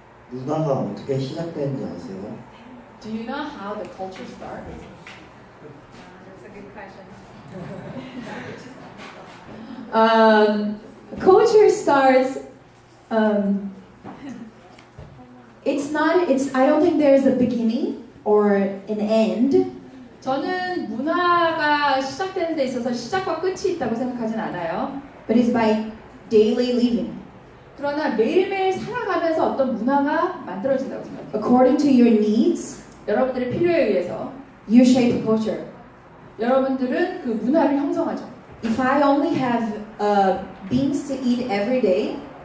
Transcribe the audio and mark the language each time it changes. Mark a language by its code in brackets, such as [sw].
[ko] 문화가 어떻게 시작되는지 아세요? [en] Do you know how the culture started? That's a good question. Culture starts. I don't think there's a beginning or an end. [ko] 저는 문화가 시작되는 데 있어서 시작과 끝이 있다고 생각하진 않아요. [en] But it's by daily living. [ko] 그러나 매일매일 살아가면서 어떤 문화가 만들어진다고 생각해요. [en] According to your needs, [ko] 여러분들의 필요에 의해서 [en] you shape culture. [ko] 여러분들은 그 문화를 형성하죠. [en] If I only have beans to eat every day,